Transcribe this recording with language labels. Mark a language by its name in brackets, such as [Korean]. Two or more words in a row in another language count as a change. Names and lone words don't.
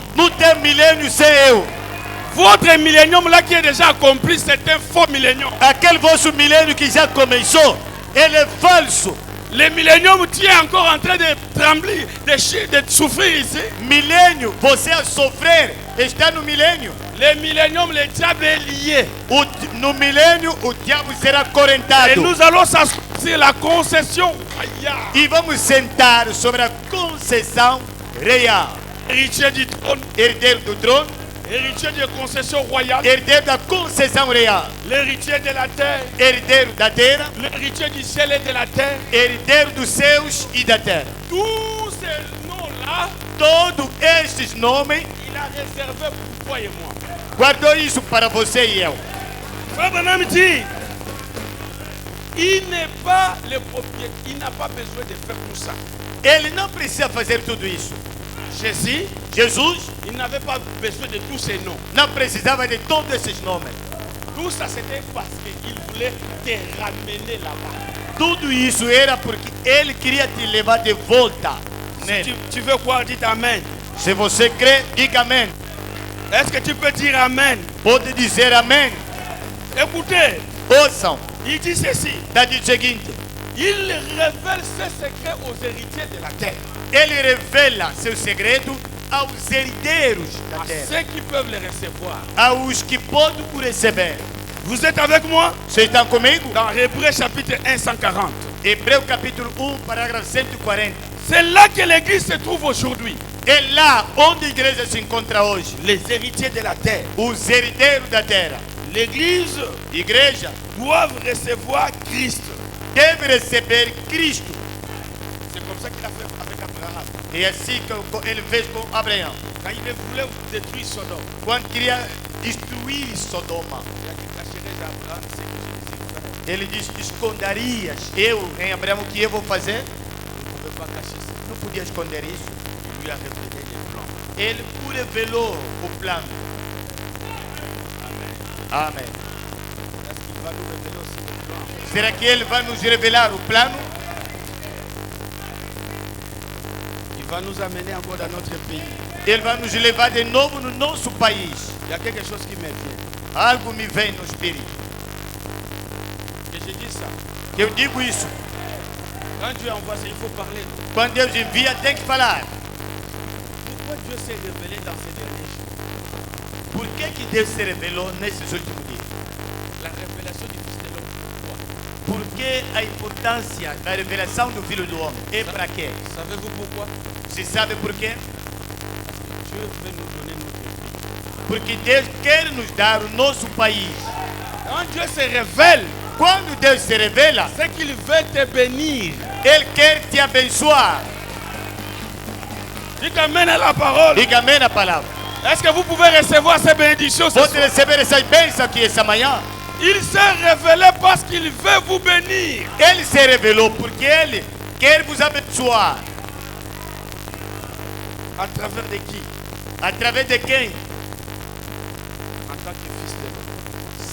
[Portuguese] Não tem milênio sem eu. [French] Votre millénium là qui est déjà accompli, c'est un faux millénium. [Portuguese] Aquele vosso milênio que já começou, ele é falso. [French] Le millénium, tu es encore en train de trembler, de souffrir ici. [Portuguese] Milênio, você a sofrer, está no milênio. [French] Le millénium, le diable est lié. [Portuguese] No milênio, o diabo será [French] Et [Portuguese] correntado. [French] nous allons s'asseoir sur la concession. Aïe. [Portuguese] E vamos sentar sobre a concessão real. [French] Héritier du trône, [Portuguese] Herdeiro do trono, [French] héritier de concession royale, [Portuguese] herdeiro da concessão real. [French] l'héritier de la terre, [Portuguese] Herdeiro da terra, [French] l'héritier du ciel et de la terre. [Portuguese] herdeiro dos céus e da terra. [French] Tous ces noms-là, [Portuguese] Todos estes nomes, [French] il a réservé pour toi et moi. [Portuguese] guardou isso para você e eu. [French] Frère Branham dit, il n'est pas le propriétaire, il n'a pas besoin de faire tout ça. [Portuguese] Ele não precisa fazer tudo isso. [French] Jésus, [Portuguese] Jesus [French] il n'avait pas besoin de tous ces noms. [Portuguese] não precisava de todos esses nomes. [French] Tout ça, c'était parce qu'il voulait te ramener là-bas. [Portuguese] Tudo isso era porque ele queria te levar de volta [French] Si [Portuguese] nele. [French] tu veux croire, dites Amen. [Portuguese] Se você crê, diga amém. [French] Est-ce que tu peux dire Amen? [Portuguese] Pode dizer amém. [French] Écoutez, [Portuguese] Ouçam, [French] il dit ceci. [Portuguese] está dito o seguinte: [French] Il révèle ses secrets aux héritiers de la terre, [Portuguese] ele revela seu segredo aos herdeiros da [French] à [Portuguese] terra, [French] ceux qui peuvent les recevoir. [Portuguese] aos que podem o receber. [French] Vous êtes avec moi? [Portuguese] Vocês estão comigo? [French] Dans Hébreux chapitre 1, 140. [Portuguese] Hebreu capítulo 1, parágrafo 140. [French] C'est là que l'église se trouve aujourd'hui. [Portuguese] É lá onde a igreja se encontra hoje. [French] Les héritiers de la terre. [Portuguese] Os herdeiros da terra. [French] L'église [Portuguese] Igreja [French] doit recevoir Christ. [Portuguese] deve receber Cristo. [French] C'est comme ça qu'il a fait avec Abraham. [Portuguese] É assim que ele fez com Abraão. [French] Quand il voulait détruire Sodome, [Portuguese] Quando queria destruir Sodoma, [French] il a dit cacherai d'Abraham ce que je dis. [Portuguese] ele disse: esconderias eu em Abraão o que eu vou fazer? [French] Il ne pouvait pas cacher ça. [Portuguese] Não podia esconder isso. [French] Il lui a révélé les plans. [Portuguese] Ele revelou o plano. Amém. [French] Est-ce qu'il va nous révéler aussi les plans? [Portuguese] Será que ele vai nos revelar o plano? [French] Il va nous amener encore dans notre pays. [Portuguese] Ele vai nos levar de novo no nosso país. [French] Il y a quelque chose qui me vient. [Portuguese] Algo me vem no espírito. [French] Que je dis ça. [Portuguese] Que eu digo isso. [French] Quand Dieu envoie ça, il faut parler. [Portuguese] Quando Deus envia, tem que falar. [French] Pourquoi Dieu s'est révélé dans ces derniers jours? [Portuguese] Por que Deus se revelou nesses últimos dias? [French] La révélation du Fils de l'homme. Pourquoi? [Portuguese] Por que a importância da revelação do Filho do Homem? É para quê? [French] Savez-vous pourquoi? [Portuguese] Se sabe por quê? [French] Dieu veut nous donner notre vie. [Portuguese] Porque Deus quer nos dar o nosso país. [French] Quand Dieu se révèle, [Portuguese] Quando Deus se revela, [French] c'est qu'il veut te bénir. [Portuguese] Ele quer te abençoar. [French] Dites Amen à la parole. [Portuguese] Diga amém na palavra. [French] Est-ce que vous pouvez recevoir ces bénédictions ce [Portuguese] Pode [French] soir? [Portuguese] receber essas bênçãos aqui essa manhã. [French] Il s'est révélé parce qu'il veut vous bénir. [Portuguese] Ele se revelou porque Ele quer vos abençoar. [French] À travers de qui? [Portuguese] Através de quem? [French] En tant que fils de l'homme.